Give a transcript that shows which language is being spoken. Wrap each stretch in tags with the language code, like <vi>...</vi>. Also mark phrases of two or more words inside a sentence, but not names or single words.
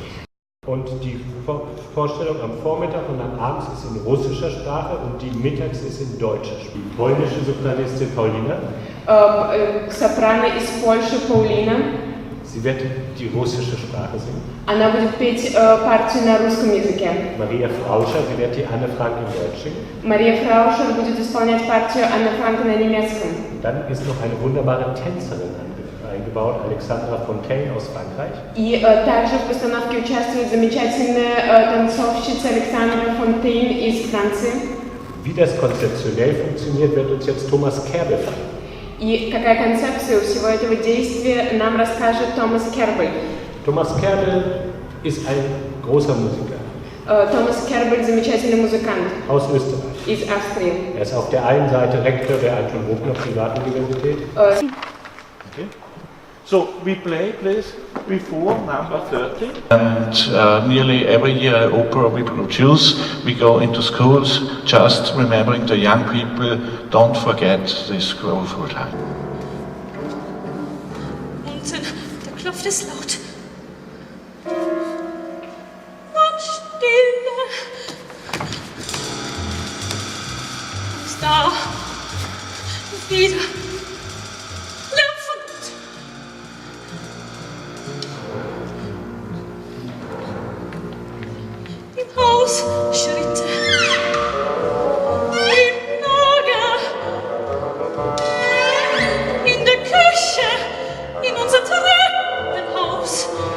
<de>Und die Vorstellung am Vormittag und am Abend ist in russischer Sprache und die mittags ist in deutscher Sprache. Die polnische Sopranistin Paulina. Soprano ist polnische Paulina. Sie wird die russische Sprache singen.</de> <ru>Она будет петь партию на русском языке.</ru> <de>Maria Frauscher, sie wird die Anne Frank in Deutsch singen.</de> <ru>Мария Фраушер будет исполнять партию Анны Франк на немецком.</ru> <de>Dann ist noch eine wunderbare Tänzerin eingebaut, Alexandra Fontaine aus Frankreich.</de> <ru>И также в постановке участвует замечательная танцовщица Александра Фонтейн из Франции.</ru> <de>Wie das konzeptionell funktioniert, wird uns jetzt Thomas Kerbel verraten.</de> <ru>И какая концепция у всего этого действия, нам расскажет Томас Кербель.</ru> <de>Thomas Kerbel ist ein großer Musiker.</de> <ru>Томас Кербель замечательный музыкант.</ru> <de>Aus Österreich.</de> <ru>Из Австрии.</ru> <de>Er ist auf der einen Seite Rektor der Anton Bruckner Privatuniversität.</de> <en>Okay. So we play, please, before number 30. And nearly every year an opera we produce, we go into schools, just remembering the young people, don't forget this growthful time.</en> <de>Und da klopft es laut. Und Stille. Und da wieder. Schritte im Lager, in der Küche, in unser Treppenhaus.</de>